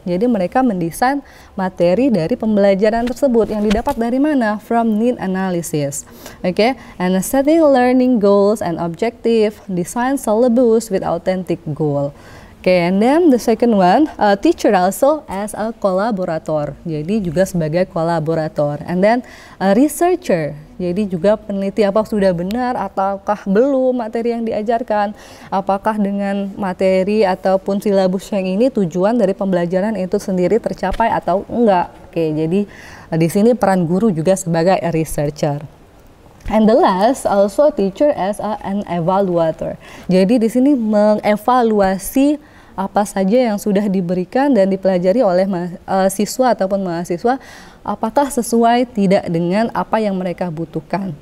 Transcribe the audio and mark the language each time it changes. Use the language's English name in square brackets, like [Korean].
[Indonesian] Jadi mereka mendesain materi dari pembelajaran tersebut yang didapat dari mana? [English] From need analysis. Okay, and setting learning goals and objective, design syllabus with authentic goal. Okay, and then the second one, teacher also as a collaborator. [Indonesian] Jadi juga sebagai kolaborator. [English] And then a researcher. [Indonesian] Jadi juga peneliti, apa sudah benar ataukah belum materi yang diajarkan, apakah dengan materi ataupun silabus yang ini tujuan dari pembelajaran itu sendiri tercapai atau enggak. Oke, jadi di sini peran guru juga sebagai a researcher. [English] And the last, also teacher as an evaluator. [Indonesian] Jadi di sini mengevaluasi apa saja yang sudah diberikan dan dipelajari oleh siswa ataupun mahasiswa, apakah sesuai tidak dengan apa yang mereka butuhkan.